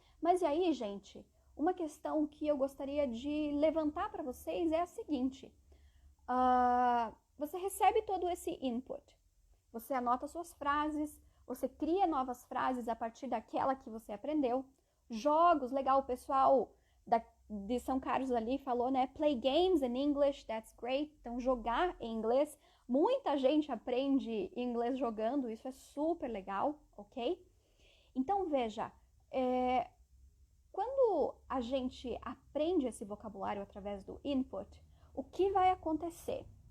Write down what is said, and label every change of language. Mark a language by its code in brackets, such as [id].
[pt] Mas e aí, gente, uma questão que eu gostaria de levantar para vocês é a seguinte. Você recebe todo esse input, você anota suas frases, você cria novas frases a partir daquela que você aprendeu. Jogos, legal, o pessoal de São Carlos ali falou, né? [en] Play games in English, that's great. [pt] Então, jogar em inglês. Muita gente aprende inglês jogando, isso é super legal, ok? Então, veja, quando a gente aprende esse vocabulário através do input, o que vai acontecer?